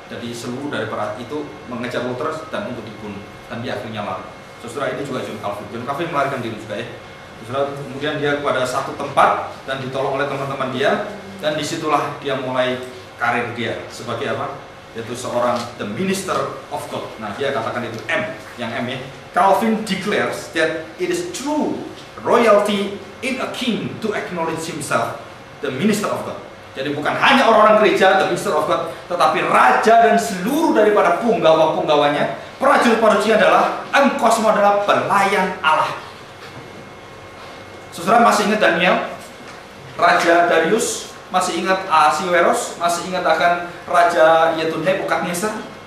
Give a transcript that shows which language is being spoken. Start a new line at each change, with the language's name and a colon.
Indonesian: Jadi seluruh dari para itu mengejar Luther dan untuk dibunuh. Dan dia akhirnya lari. Saudara, ini juga John Calvin. John Calvin melarikan diri juga ya. Saudara, kemudian dia pada satu tempat dan ditolong oleh teman-teman dia, dan disitulah dia mulai karir dia sebagai apa? Yaitu seorang
English: the minister of God.
Indonesian: Nah, dia katakan itu M, yang M ya.
English: Calvin declares that it is true royalty in a king to acknowledge himself the minister of God.
Indonesian: Jadi bukan hanya orang-orang gereja
English: the minister of God,
Indonesian: tetapi raja dan seluruh daripada punggawa-punggawanya, prajurit-prajuritnya adalah engkau semua adalah pelayan Allah. Saudara, masih ingat Daniel, Raja Darius, masih ingat Ahasiweros, masih ingat akan Raja yaitu Nebukadnezar?